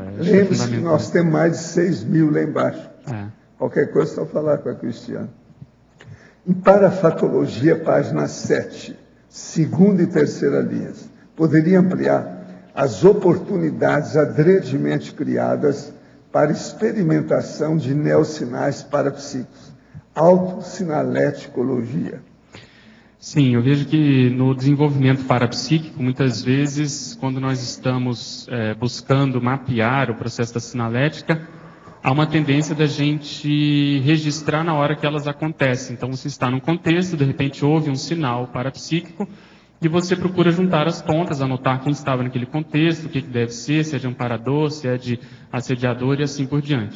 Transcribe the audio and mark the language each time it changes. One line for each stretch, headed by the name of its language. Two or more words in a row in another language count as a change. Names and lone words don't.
Portuguese: Lembre-se que nós temos mais de 6.000 lá embaixo. É. Qualquer coisa, só falar com a Cristiana. Em parafatologia, página 7, segunda e terceira linhas, poderia ampliar as oportunidades adredemente criadas para experimentação de neossinais parapsíquicos, autossinaléticologia. Sim, eu vejo que no desenvolvimento parapsíquico, muitas vezes, quando nós estamos buscando mapear o processo da sinalética, há uma tendência da gente registrar na hora que elas acontecem. Então, você está num contexto, de repente houve um sinal parapsíquico, e você procura juntar as pontas, anotar quem estava naquele contexto, o que deve ser, se é de amparador, se é de assediador e assim por diante.